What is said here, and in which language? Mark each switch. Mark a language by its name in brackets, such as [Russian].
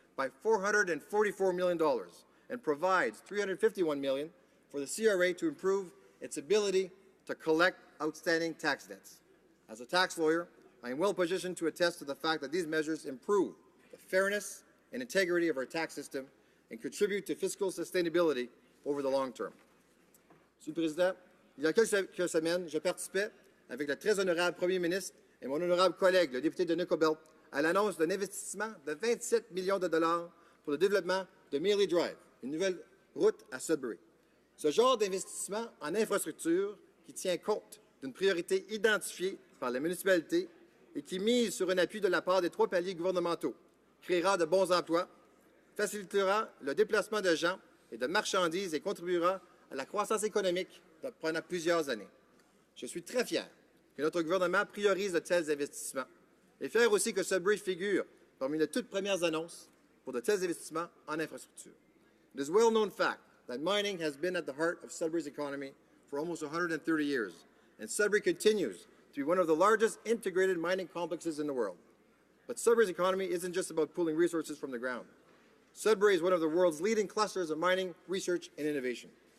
[English] by $444 million and provides $351 million for the CRA to improve its ability to collect outstanding tax debts. As a tax lawyer, I am well positioned to attest to the fact that these measures improve the fairness and integrity of our tax system and contribute to fiscal sustainability over the long term. [French] Monsieur le Président, il y a quelques semaines, je participais avec le très honorable Premier ministre et mon honorable collègue, le député de Nicobelt, à l'annonce d'un investissement de 27 millions de dollars pour le développement de Mealy Drive, une nouvelle route à Sudbury. Ce genre d'investissement en infrastructure qui tient compte d'une priorité identifiée par la municipalité et qui mise sur un appui de la part des 3 paliers gouvernementaux, créera de bons emplois, facilitera le déplacement de gens et de marchandises et contribuera à la croissance économique pendant plusieurs années. Je suis très fier que notre gouvernement priorise de tels investissements et fier aussi que Sudbury figure parmi les toutes premières annonces pour de tels investissements en infrastructure. [English] It is a well-known fact that mining has been at the heart of Sudbury's economy for almost 130 years, and Sudbury continues to be one of the largest integrated mining complexes in the world. But Sudbury's economy isn't just about pulling resources from the ground. Sudbury is one of the world's leading clusters of mining research and innovation.